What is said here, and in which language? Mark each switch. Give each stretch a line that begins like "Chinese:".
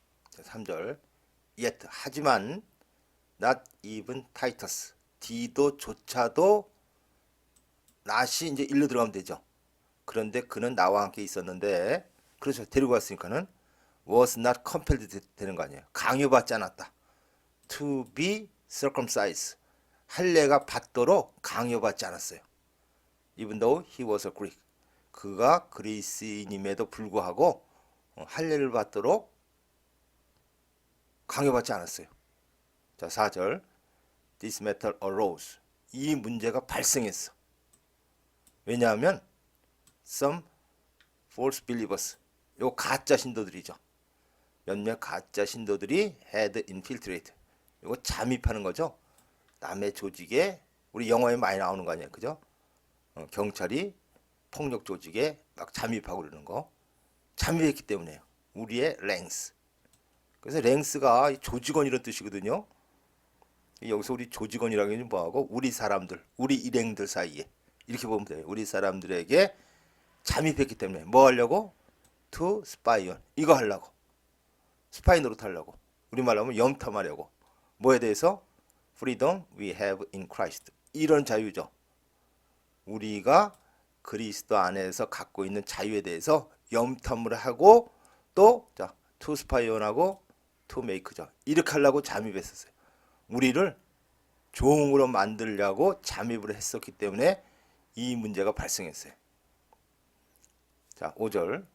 English: 자, 3절 Yet 하지만 not even Titus
Korean: 디도조차도 낫이 이제 일로 들어가면 되죠. 그런데 그는 나와 함께 있었는데, 그렇죠. 데리고 갔으니까는 was not compelled 되는 거 아니에요.
English: 강요받지 않았다. to be circumcised.
Korean: 할례가 받도록 강요받지 않았어요.
English: even though he was a Greek.
Korean: 그가 그리스인임에도 불구하고 할례를 받도록 강요받지 않았어요. 자, 4절. This matter arose. 이 문제가 발생했어.
English: 왜냐하면 some false believers.
Korean: 요 가짜 신도들이죠. 몇몇 가짜 신도들이 had infiltrated. 이거 잠입하는 거죠. 남의 조직에, 우리 영화에 많이 나오는 거 아니에요, 그죠? 경찰이 폭력 조직에 막 잠입하고 그러는 거. 잠입했기 때문에요. 우리의 랭스. 그래서 랭스가 조직원 이런 뜻이거든요. 여기서 우리 조직원이라고 하면 뭐하고 우리 사람들, 우리 일행들 사이에 이렇게 보면 돼요. 우리 사람들에게 잠입했기 때문에 뭐 하려고? To spy on. 이거 하려고. 스파이 노릇 하려고. 우리말로 하면 염탐하려고. 뭐에 대해서?
English: Freedom we have in Christ.
Korean: 이런 자유죠. 우리가 그리스도 안에서 갖고 있는 자유에 대해서 염탐을 하고 또 자, to spy on 하고 to make 죠. 이렇게 하려고 잠입했었어요. 우리를 종으로 만들려고 잠입을 했었기 때문에 이 문제가 발생했어요. 자, 5절.